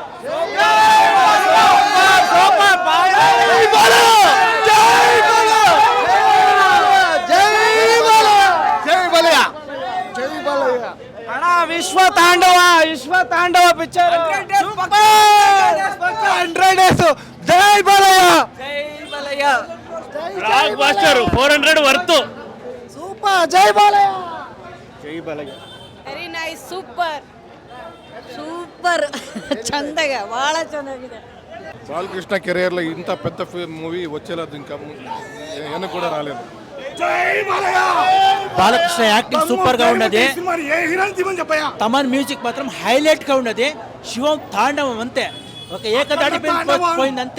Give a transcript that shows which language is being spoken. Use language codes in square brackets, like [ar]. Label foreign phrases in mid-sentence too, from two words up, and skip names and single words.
[te] విశ్వ తాండవ పిక్చర్ [en] 100 days [te] జై బాలయ్య [en] block buster 400 worth [te] సూపర్ జై బాలయ్య [en] very nice super [kn] ಚಂದಗ ಬಹಳ ಚೆನ್ನಾಗಿದೆ. [te] బాలకృష్ణ కెరీర్ లో ఇంత పెద్ద మూవీ వచ్చేలేదు, ఇంకా ఏమీ కూడా రాలేదు. బాలకృష్ణ యాక్టింగ్ సూపర్ గా ఉన్నది. తమన్ మ్యూజిక్ మాత్రం హైలైట్ గా ఉన్నది. శివం తాండవం అంతే, ఒక ఏకదాటి పోయింది అంతే.